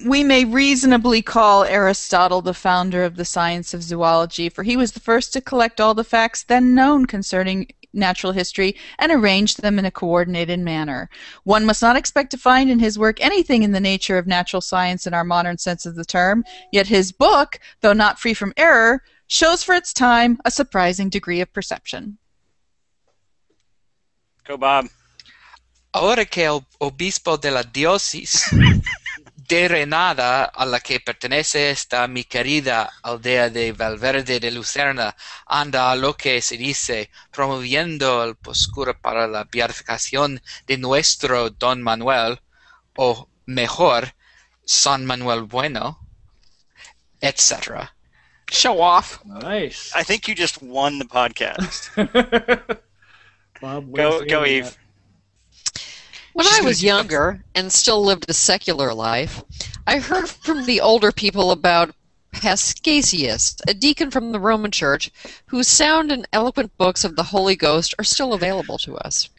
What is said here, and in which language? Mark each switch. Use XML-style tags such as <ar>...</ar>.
<en>We may reasonably call Aristotle the founder of the science of zoology, for he was the first to collect all the facts then known concerning natural history and arrange them in a coordinated manner. One must not expect to find in his work anything in the nature of natural science in our modern sense of the term, yet his book, though not free from error, shows for its time a surprising degree of perception. Go, Bob.</en> <es>Ahora que el obispo de la diócesis de Renada, a la que pertenece esta mi querida aldea de Valverde de Lucerna, anda a lo que se dice, promoviendo el poscura para la beatificación de nuestro Don Manuel, o mejor, San Manuel Bueno, etc.</es> <en>Show off. Nice. I think you just won the podcast. Bob, Go, Eve. When I was younger and still lived a secular life, I heard from the older people about Paschasius, a deacon from the Roman Church, whose sound and eloquent books of the Holy Ghost are still available to us.</en>